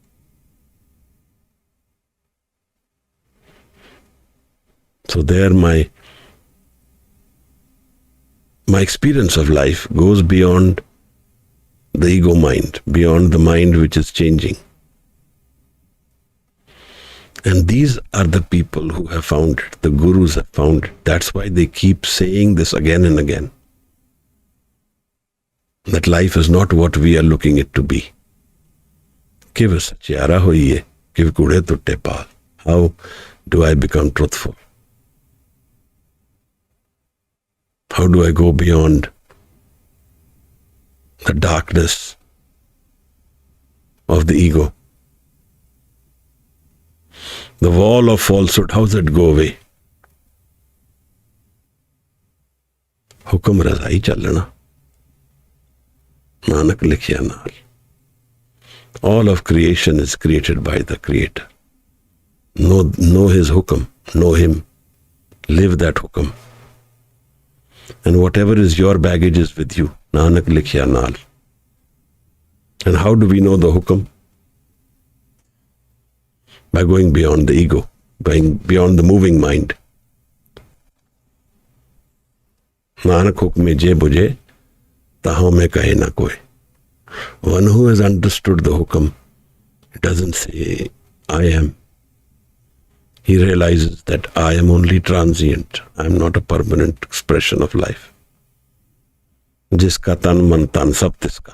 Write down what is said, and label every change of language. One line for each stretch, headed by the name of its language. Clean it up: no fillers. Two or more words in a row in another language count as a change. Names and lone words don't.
English: So there my experience of life goes beyond the ego mind, beyond the mind which is changing. And these are the people who have found it, the gurus have found it. That's why they keep saying this again and again, that life is not what we are looking it to be.
Punjabi: ਕਿਵ ਸਚਿਆਰਾ ਹੋਈਐ, ਕਿਵ ਕੂੜੈ ਤੁਟੈ ਪਾਲਿ.
English: How do I become truthful? How do I go beyond the darkness of the ego? The wall of falsehood, how does it go away?
Punjabi: ਹੁਕਮਿ ਰਜਾਈ ਚਲਣਾ. ਨਾਨਕ ਲਿਖਿਆ ਨਾਲਿ.
English: All of creation is created by the Creator. Know His hukum, know Him, live that hukum. And whatever is your baggage is with you.
Punjabi: ਨਾਨਕ ਲਿਖਿਆ ਨਾਲਿ.
English: And how do we know the hukum? By going beyond the ego, going beyond the moving mind.
Punjabi: ਨਾਨਕ ਹੁਕਮੈ ਜੇ ਬੁਝੈ, ਤਾ ਹਉਮੈ ਕਹੈ ਨ ਕੋਇ.
English: One who has understood the hukum doesn't say, I am. He realizes that I am only transient. I am not a permanent expression of life.
Punjabi: ਜਿਸਕਾ ਤਨ ਮਨ ਤਨ ਸਭ ਤਿਸਕਾ.